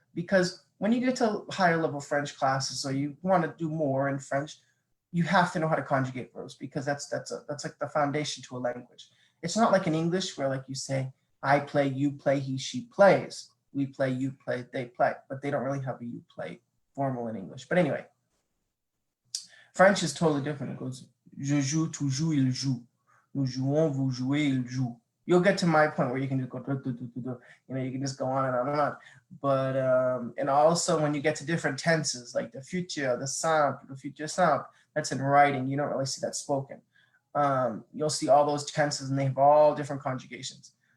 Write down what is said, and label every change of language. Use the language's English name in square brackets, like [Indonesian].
[English] Because when you get to higher level French classes, or you want to do more in French, you have to know how to conjugate verbs, because that's like the foundation to a language. It's not like in English where, like, you say, I play, you play, he, she plays. We play, you play, they play. But they don't really have a you play formal in English. But anyway, French is totally different. [French] It goes, je joue, tu joues, il joue. Nous jouons, vous jouez, il joue. [English] You'll get to my point where you can just go, you can just go on and on and on. But, and also when you get to different tenses, like the future, the simple, the future simple, that's in writing. You don't really see that spoken. You'll see all those tenses, and they have all different conjugations.